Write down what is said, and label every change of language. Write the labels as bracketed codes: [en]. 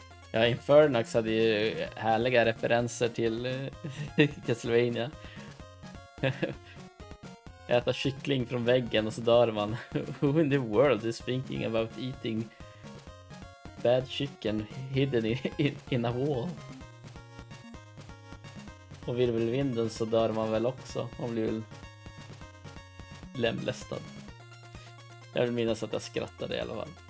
[sv] Ja, Infernax hade ju härliga referenser till Castlevania. Äta kyckling från väggen och så dör man. [en] Who in the world is thinking about eating bad chicken hidden in a wall? [sv] Och virvelvinden så dör man väl också. Man blir väl lemlästad. Jag vill minnas att jag skrattade i alla fall.